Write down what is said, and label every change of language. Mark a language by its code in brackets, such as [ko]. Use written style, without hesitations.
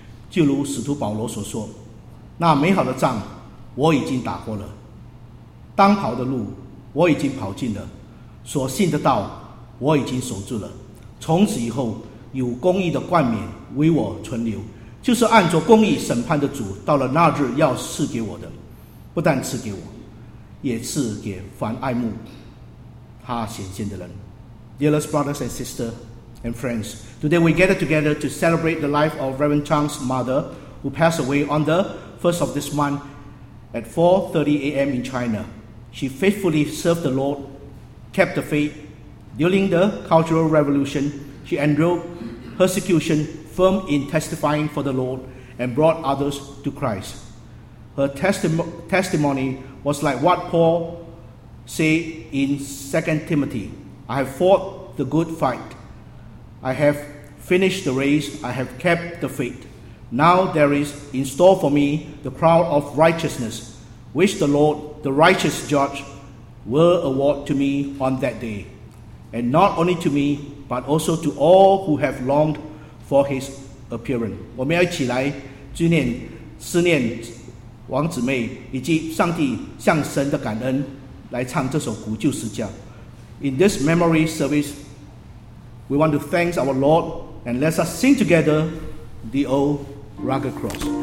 [zh] 就如使徒保罗所说，那美好的仗我已经打过了，当跑的路我已经跑尽了，所信的道我已经守住了，从此以后有公义的冠冕为我存留，就是按着公义审判的主到了那日要赐给我的，不但赐给我，也赐给凡爱慕他显现的人。 [en] Dearest brothers and sisters and friends, today we gather together to celebrate the life of Reverend Chang's mother, who passed away on the 1st of this month at 4:30 a.m. in China. She faithfully served the Lord, kept the faith. During the Cultural Revolution, she endured persecution, firm in testifying for the Lord, and brought others to Christ. Her testimony was like what Paul said in 2 Timothy, I have fought the good fight. I have finished the race. I have kept the faith. Now there is in store for me the crown of righteousness, which the Lord, the righteous judge, will award to me on that day. And not only to me, but also to all who have longed for his appearance. [zh] 我们要一起来纪念思念王姊妹以及上帝向神的感恩，来唱这首古旧诗教。 [en] In this memory service, we want to thank our Lord and let us sing together the old rugged cross.